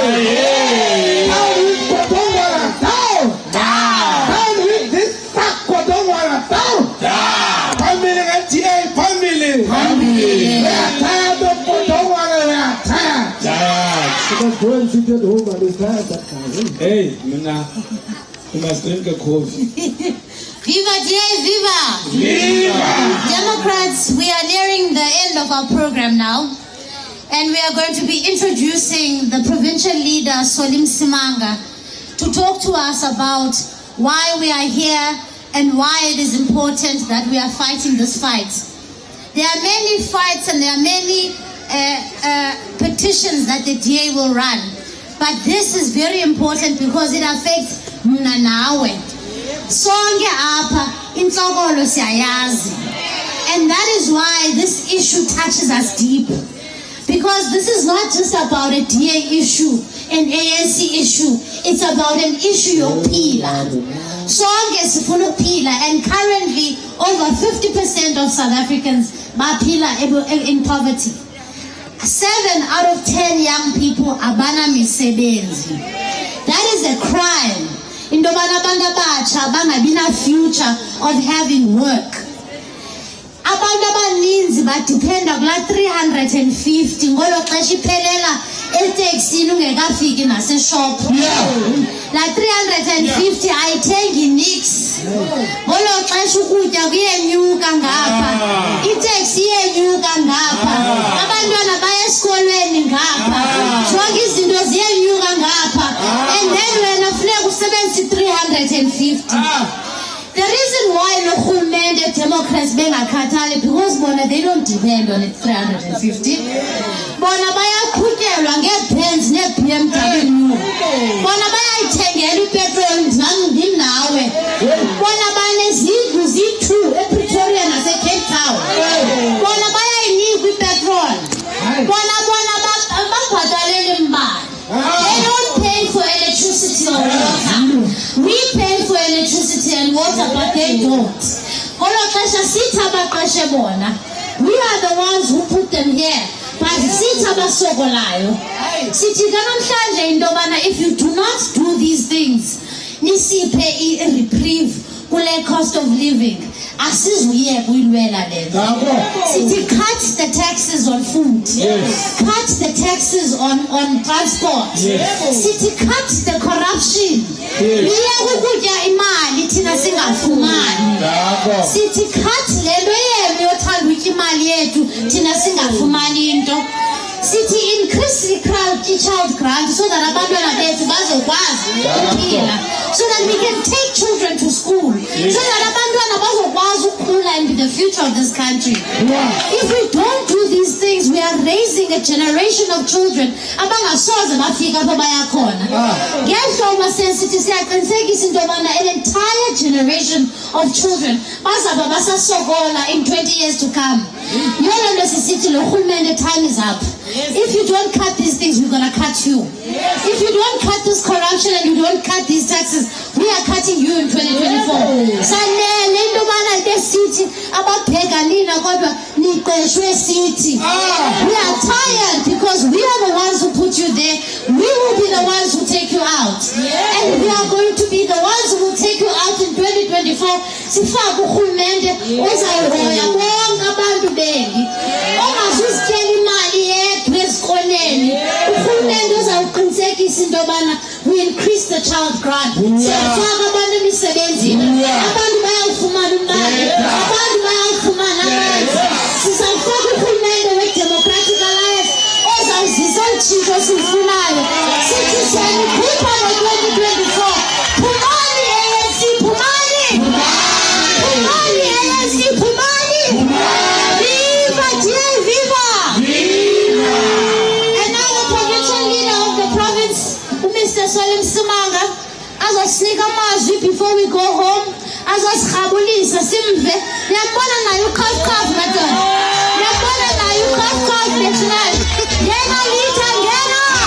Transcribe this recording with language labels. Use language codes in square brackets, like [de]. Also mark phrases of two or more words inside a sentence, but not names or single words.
[en] Down with Kodongwala, down. Down with this sack, Kodongwala, down. Family and TA, family. We are tired of Kodongwala, we are tired. must go and sit at home and be tired that time. Hey, Mina, you must drink a coffee. Viva DA, viva! Viva! Democrats, we are nearing the end of our program now. And we are going to be introducing the Provincial Leader Solly Msimanga to talk to us about why we are here and why it is important that we are fighting this fight. There are many fights and there are many petitions that the DA will run. But this is very important because it affects [xh] mna nawe. Sonke apha inhlokolo siyayazi. [en] And that is why this issue touches us deep. Because this is not just about a DA issue, an ANC issue. It's about an issue of pila. [xh] Sonke sifuna pila, [en] and currently over 50% of South Africans baphila in poverty. 7 out of 10 young people [xh] abana misebenzi. [en] That is a crime. [xh] Indobana banga bacha bangabi na [en] future of having work. [xh] Abantu abaninzi badependa kula 350 ngolo xesha iphelela eTaxini ungekafiki nase shop. La 350 ayithengi nix. Ngolo xesha ukutya kuyenyuka ngapha. Itaxi iyenyuka ngapha. Abantwana baya esikolweni ngapha. Zonke izinto ziyenyuka ngapha. [en] And then wena funeka usebenzise 350. The reason why the Democrats bengakhathali because bona they don't depend on it 350. [xh] Bona bayakhutyelwa ngeBenz neBMW. Bona bayayithengela ipetrol nami nawe. Bona banezindlu zi2 ePretoria nase Cape Town. Bona bayayinika ipetrol. Bona babhadalele imbali. [en] They don't pay for electricity or water. We pay for electricity and water, but they don't. We are the ones who put them here. But if you do not do these things, nisiphe a reprieve kule cost of living. [xh] Asizuye kuyilwela lento. [en] Sithi cut the taxes on food. Cut the taxes on transport. Sithi cut the corruption. [xh] Liya ukutya imali thina singafumani. Sithi cut lento yenu yothanda utya imali yethu thina singafumani into. [en] Sithi increase the child grant so that [xh] abantwana bethu bazokwazi ukuphila. [en] So that we can take children to school. So that [xh] abantwana bazokwazi ukukhula [en] and be the future of this country. If we don't do these things, we are raising a generation of children [xh] abangasoze bafika apho baya khona. Ngehlobo sensithi siyaqinisekisa into yobana [en] an entire generation of children [xh] bazaba basasokola [en] in 20 years to come. [xh] Yona nto sisithi lo rhulumente, [en] time is up. If you don't cut these things, we're going to cut you. If you don't cut this corruption and you don't cut these taxes, we are cutting you in 2024. We are tired because we are the ones who put you there. We will be the ones who take you out. And we are going to be the ones who will take you out in 2024. [xh] Sifaka urhulumente ozayihoya bonke abantu beli. Ongazuzityela imali yethu esikoleni. Urhulumente uzawuqinisekisa into yobana [en] we increase the child grant. [xh] Siyafaka abantu emisebenzini. Abantu bayawufumana imali. Abantu bayawufumana amanzi. Sizawufaka urhulumente we-Democratic Alliance ozawuzisa utshintsho silufunayo. Sithi siyanikhupha ngo-2024. Phumani ANC, phumani! Phumani ANC, phumani! Viva DA, viva! [en] And now the provincial leader of the province, Mr. [xh] Solly Msimanga, azosinika amazwi [en] before we go home, [xh] azosirhabulisa simve. Niyambona naye ukhafukhafu madodana. Niyambona naye ukhafukhafu bethunayo. Ngena litha, ngena!